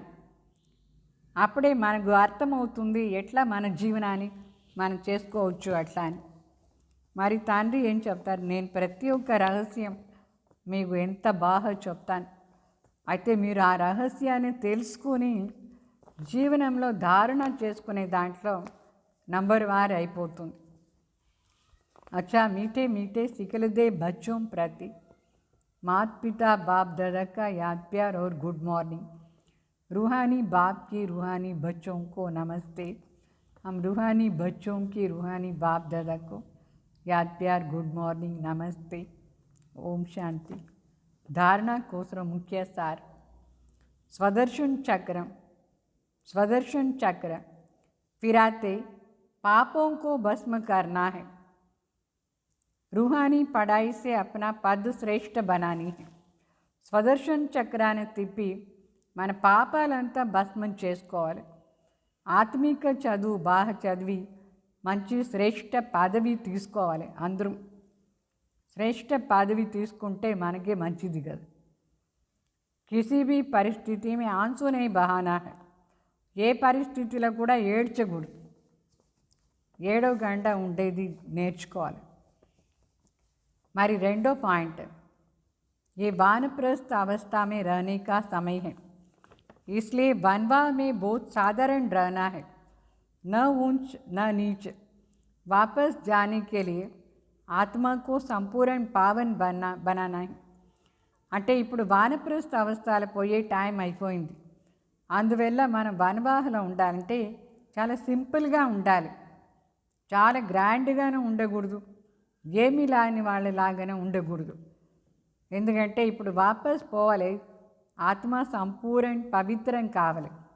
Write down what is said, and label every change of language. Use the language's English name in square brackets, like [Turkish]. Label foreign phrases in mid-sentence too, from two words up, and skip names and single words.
[Telugu] అప్పుడే మనకు అర్థమవుతుంది ఎట్లా మన జీవనాన్ని మనం చేసుకోవచ్చు అట్లా అని. మరి తండ్రి ఏం చెప్తారు, నేను ప్రతి ఒక్క రహస్యం మీకు ఎంత బాగా చెప్తాను. అయితే మీరు ఆ రహస్యాన్ని తెలుసుకుని జీవనంలో ధారణ చేసుకునే దాంట్లో నంబర్ 1 అయిపోతుంది. [Hindi] अच्छा मीठे मीठे सिखलदे बच्चों प्रति माता पिता बाप दादा का याद प्यार और [English] good morning. [Hindi] रूहानी बाप की रूहानी बच्चों को नमस्ते. हम रूहानी बच्चों की रूहानी बाप दादा को याद प्यार [English] good morning [Hindi] नमस्ते. ओम शांति. धारणा कोसर मुख्य सार. स्वदर्शन चक्र फिराते पापों को भस्म करना है. रूहानी पढ़ाई से अपना पद श्रेष्ठ बनानी है. [Telugu] స్వదర్శన్ చక్రాన్ని తిప్పి మన పాపాలంతా భస్మం చేసుకోవాలి. ఆత్మిక చదువు బాగా చదివి మంచి శ్రేష్ఠ పదవి తీసుకోవాలి అందరూ. శ్రేష్ఠ పదవి తీసుకుంటే మనకే మంచిది కదా. [Hindi] किसी भी परिस्थिति में आंसू नहीं बहाना है. [Telugu] ఏ పరిస్థితిలో కూడా ఏడ్చకూడదు. ఏడవకుండా ఉండేది నేర్చుకోవాలి. మరి రెండో పాయింట్, [Hindi] ये वानप्रस्थ अवस्था में रहने का समय है, इसलिए वनवा में बहुत साधारण रहना है, न ऊंच न नीच. वापस जाने के लिए आत्मा को संपूर्ण पावन बनाना है. [Telugu] అంటే ఇప్పుడు వానప్రస్థ అవస్థలు పోయే టైం అయిపోయింది. అందువల్ల మనం వనవాహలో ఉండాలంటే చాలా సింపుల్గా ఉండాలి. చాలా గ్రాండ్గానే ఉండకూడదు, ఏమీ లాని వాళ్ళలాగానే ఉండకూడదు. ఎందుకంటే ఇప్పుడు వాపస్ పోవాలి, ఆత్మ సంపూర్ణ పవిత్రం కావాలి.